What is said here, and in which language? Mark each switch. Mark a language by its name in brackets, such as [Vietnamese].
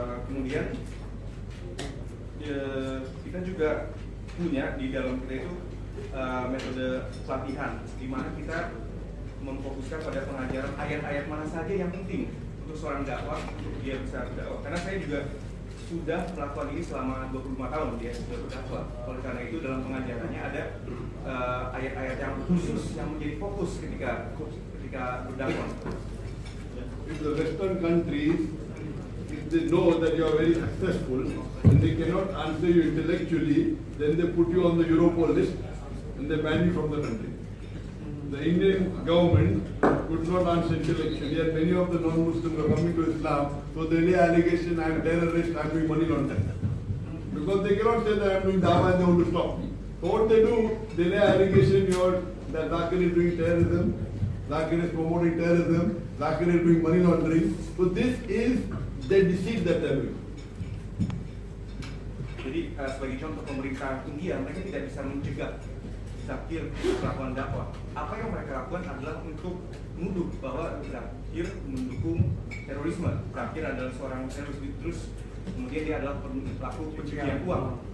[Indonesian] Kemudian kita juga punya di dalam kita itu metode pelatihan, di mana kita memfokuskan pada pengajaran ayat-ayat mana saja yang penting untuk seorang dakwah, untuk dia bisa berdakwah. Karena saya juga sudah melakukan ini selama 25 tahun dia sudah berdakwah. Oleh karena itu dalam pengajarannya ada ayat-ayat yang khusus yang menjadi fokus ketika berdakwah. [English] If the Western countries, if they know that you are very successful and they cannot answer you intellectually, then they put you on the Europol list and they ban you from the country. The Indian government could not answer intellectually, and many of the non-Muslims are coming to Islam, so they lay allegation, I am terrorist, I am doing money laundering. Because they cannot say that I am doing dawah and they want to stop me. So what they do, they lay allegation that Zakir is doing terrorism, Zakir is promoting terrorism, Zakir is doing money laundering. So this is the deceit that they are doing. [Indonesian] Jadi sebagai contoh, pemerintah India mereka tidak bisa mencegah Zakir melakukan dakwah. Apa yang mereka lakukan adalah untuk menuduh bahwa Zakir mendukung terorisme. Zakir adalah seorang teroris. Terus kemudian dia adalah pelaku pencucian uang.